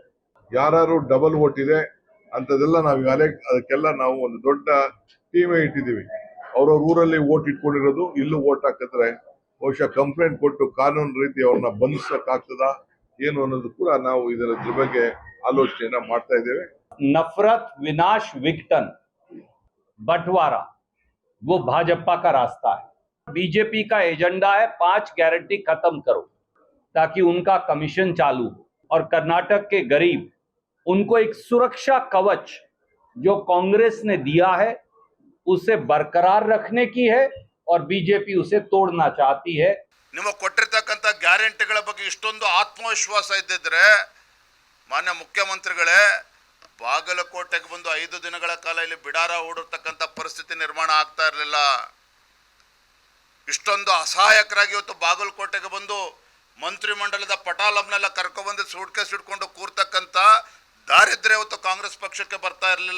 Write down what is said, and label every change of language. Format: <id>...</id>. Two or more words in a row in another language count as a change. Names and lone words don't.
<kn>ಯಾರು</kn> <en>double vote</en> <kn>ಇದೆ ಅಂತದೆಲ್ಲ ನಾವು ಈಗಾಗಲೇ ಅದಕ್ಕೆಲ್ಲ ನಾವು ಒಂದು ದೊಡ್ಡ ಟೀಮೇ ಇಟ್ಟಿದ್ದೀವಿ. ಅವ್ರವ್ರ ಊರಲ್ಲಿ ವೋಟ್ ಇಟ್ಕೊಂಡಿರೋದು ಇಲ್ಲೂ ವೋಟ್ ಹಾಕಿದ್ರೆ ಬಹುಶಃ ಕಂಪ್ಲೇಂಟ್ ಕೊಟ್ಟು ಕಾನೂನು ರೀತಿ ಅವ್ರನ್ನ ಬಂಧಿಸಕ್ಕಾಗ್ತದಾ ಏನು ಅನ್ನೋದು ಕೂಡ ನಾವು ಇದರ ಬಗ್ಗೆ ಆಲೋಚನೆಯನ್ನ ಮಾಡ್ತಾ ಇದ್ದೇವೆ.</kn> <hi>नफरत विनाश विघटन बंटवारा वो भाजपा का रास्ता है. बीजेपी का एजेंडा है 5 गारंटी खत्म करो ताकि उनका कमीशन चालू हो और कर्नाटक के गरीब उनको एक सुरक्षा कवच जो कांग्रेस ने दिया है उसे बरकरार रखने की है और बीजेपी उसे तोड़ना चाहती है.</hi> <kn>ನಿಮಗೆ ಕೊಟ್ಟಿರ್ತಕ್ಕಂಥ ಗ್ಯಾರಂಟಿಗಳ ಬಗ್ಗೆ ಇಷ್ಟೊಂದು ಆತ್ಮವಿಶ್ವಾಸ ಇದ್ದಿದ್ರೆ ಮಾನ್ಯ ಮುಖ್ಯಮಂತ್ರಿಗಳೇ, ಬಾಗಲಕೋಟೆಗೆ ಬಂದು 5 ದಿನಗಳ ಕಾಲ ಇಲ್ಲಿ ಬಿಡಾರ ಹೂಡಿರ್ತಕ್ಕಂಥ ಪರಿಸ್ಥಿತಿ ನಿರ್ಮಾಣ ಆಗ್ತಾ ಇರಲಿಲ್ಲ. ಇಷ್ಟೊಂದು ಅಸಹಾಯಕರಾಗಿ ಇವತ್ತು ಬಾಗಲಕೋಟೆಗೆ ಬಂದು ಮಂತ್ರಿಮಂಡಲದ ಪಟಾಲಂನೆಲ್ಲ ಕರ್ಕೊಬಂದು ಸೂಟ್ಕೇಸ್ ಇಟ್ಕೊಂಡು ಕೂರ್ತಕ್ಕಂಥ ದಾರಿದ್ರ್ಯ ಇವತ್ತು ಕಾಂಗ್ರೆಸ್ ಪಕ್ಷಕ್ಕೆ ಬರ್ತಾ ಇರಲಿಲ್ಲ.</kn>